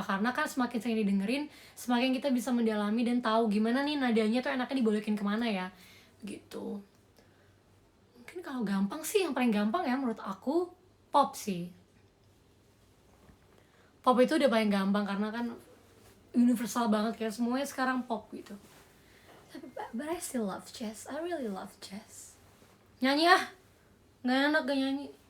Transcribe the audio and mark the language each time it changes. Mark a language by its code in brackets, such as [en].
[id] Karena kan semakin sering didengerin, semakin kita bisa mendalami dan tahu gimana nih nadanya tuh enaknya dibolehin kemana ya, gitu. Mungkin kalau gampang sih, yang paling gampang ya menurut aku pop sih. Pop itu udah paling gampang karena kan universal banget, kayak semuanya sekarang pop gitu. [en] But I still love jazz, I really love jazz. [id] Nyanyi nggak enak gak nyanyi.